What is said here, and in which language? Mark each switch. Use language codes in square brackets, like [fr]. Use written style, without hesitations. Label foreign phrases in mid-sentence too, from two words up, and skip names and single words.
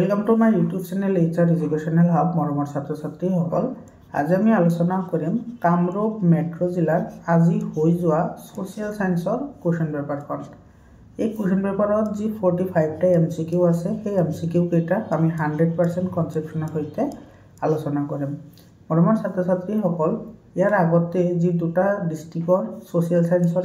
[en] welcome to my YouTube channel HR educational hub [as] मरমৰ ছাত্ৰ ছাত্ৰীসকল আজি আমি আলোচনা কৰিম কামৰূপ মেট্ৰ জিলাৰ আজি হৈ যোৱা [en] social science question paper [as] এই [en] question paper [as] যি 45 টা MCQ আছে সেই MCQ কেইটা আমি 100% কনসেপচনৰ সৈতে আলোচনা কৰিম মৰমৰ ছাত্ৰ ছাত্ৰীসকল ইয়াৰ আগতে যি দুটা ডিস্ট্ৰিক্টৰ [en] social science